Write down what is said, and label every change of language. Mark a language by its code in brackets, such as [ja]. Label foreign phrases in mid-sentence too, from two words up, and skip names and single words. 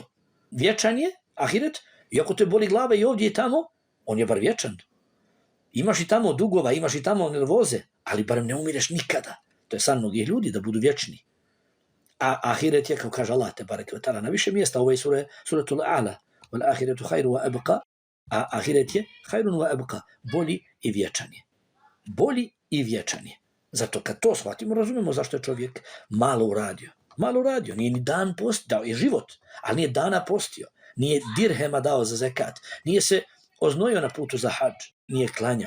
[bs] Vječan je, ahiret, i ako te boli glava i ovdje i tamo, on je bar vječan. Imaš i tamo dugova, imaš i tamo nervoze, ali barem ne umireš nikada. To je san mnogih ljudi, da budu vječni. A ahiret je, kao kaže Allah, [ar] تبارك وتعالى, [bs] na više mjesta, ovo je suratul A'la, [ar] والآخرة خير وأبقى, [bs] a ahiret je [ar] خير وأبقى, [bs] bolji i vječan je. Bolji i vječan je. Zato kad to shvatimo, razumemo zašto je čovjek malo uradio. Malo uradio, nije ni dan postio, dao je život, ali nije dana postio, nije dirhema dao za zekat, nije se oznojio na putu za hadž, nije klanjao.